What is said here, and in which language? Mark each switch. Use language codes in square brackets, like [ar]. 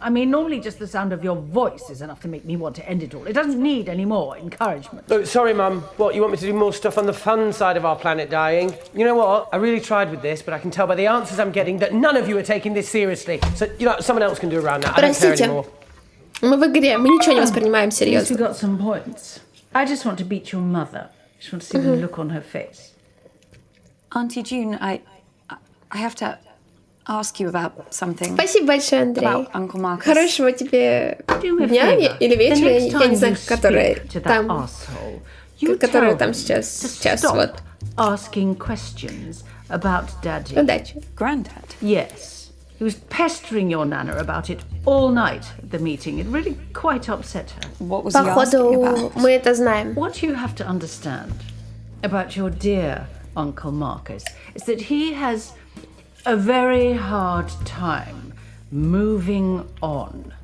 [en] I mean, normally just the sound of your voice is enough to make me want to end it all. It doesn't need any more encouragement. Oh, sorry, Mum. What, you want me to do more stuff on the fun side of our planet dying? You know what? I really tried with this, but I can tell by the answers I'm getting that none of you are taking this seriously. So, you know, someone else can do around that. I don't care anymore. [ru] Мы в игре, мы ничего не воспринимаем серьезно. [en] You got some points. I just want to beat your mother. I just want to see the look on her face. Auntie June, I have to ask you about something. [ru] Спасибо большое, Андрей. [en] About Uncle Marcus. [ru] Хорошего тебе дня или вечера, я не знаю, которая там сейчас вот. [en] Asking questions about Daddy. [ru] Удачи. [en] Granddad? Yes. He was pestering your Nana about it all night at the meeting. It really quite upset her. What was he asking about? [ru] Мы это знаем. [en] What you have to understand about your dear Uncle Marcus is that he has a very hard time moving on.